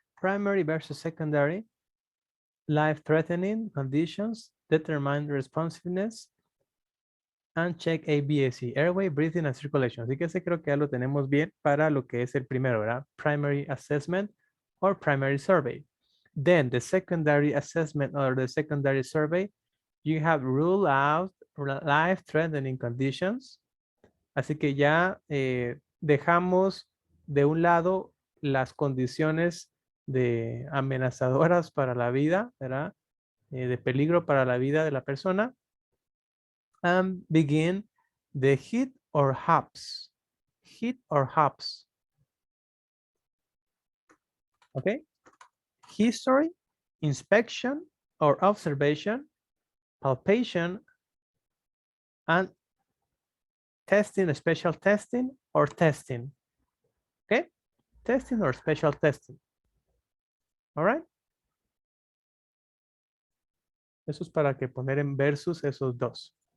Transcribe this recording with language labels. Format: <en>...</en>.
<en>Primary versus secondary. Life-threatening conditions, determine responsiveness, and check ABSC, airway, breathing, and circulation.</en> <es>Así que ese creo que ya lo tenemos bien para lo que es el primero, ¿verdad?</es> <en>Primary assessment or primary survey. Then the secondary assessment or the secondary survey, you have rule out life-threatening conditions.</en> <es>Así que ya dejamos de un lado las condiciones amenazadoras para la vida, ¿verdad? De peligro para la vida de la persona.</es> <en>And begin the hit or hops. Hit or hops. Okay. History, inspection or observation, palpation, and testing, special testing or testing. Okay. Testing or special testing. All right.</en> <es>Eso es para que poner en versus esos dos.</es>